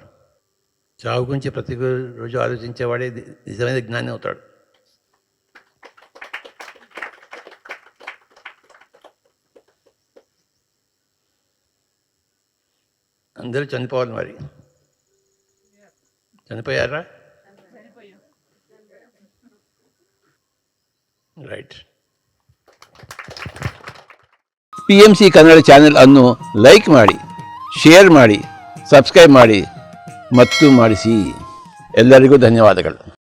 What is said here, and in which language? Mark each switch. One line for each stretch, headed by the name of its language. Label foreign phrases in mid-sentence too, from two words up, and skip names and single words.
Telugu: చావు గురించి ప్రతి రోజు ఆలోచించేవాడే నిజమైన జ్ఞాని అవుతాడు. అందరూ చనిపోవాలి. మరి చనిపోయారా?
Kannada: ರೈಟ್. PMC ಕನ್ನಡ ಚಾನೆಲ್ ಅನ್ನು ಲೈಕ್ ಮಾಡಿ, ಶೇರ್ ಮಾಡಿ, ಸಬ್ಸ್ಕ್ರೈಬ್ ಮಾಡಿ ಮತ್ತು ಮಾಡಿಸಿ. ಎಲ್ಲರಿಗೂ ಧನ್ಯವಾದಗಳು.